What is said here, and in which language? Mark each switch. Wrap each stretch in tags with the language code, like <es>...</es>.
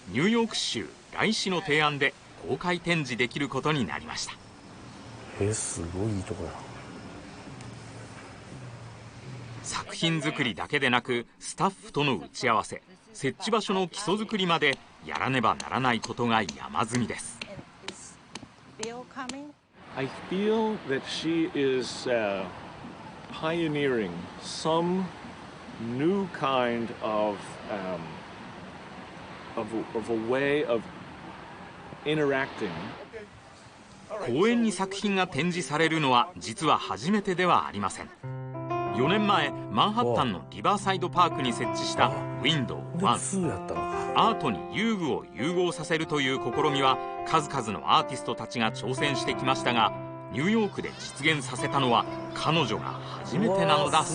<ja>ニューヨーク州来市の提案で公開展示できることになりました。すごいいいとこや。作品作りだけでなくスタッフとの打ち合わせ、設置場所の基礎作りまでやらねばならないことが山積みです。</ja> <en>I feel that she is pioneering some new kind of a way of interacting.</en> <ja>公園に作品が展示されるのは実は初めてではありません。 4年前マンハッタンのリバーサイドパークに設置したウィンドウ1。アートに遊具を融合させるという試みは数々のアーティストたちが挑戦してきましたが、ニューヨークで実現させたのは彼女が初めてなのだそう。</ja>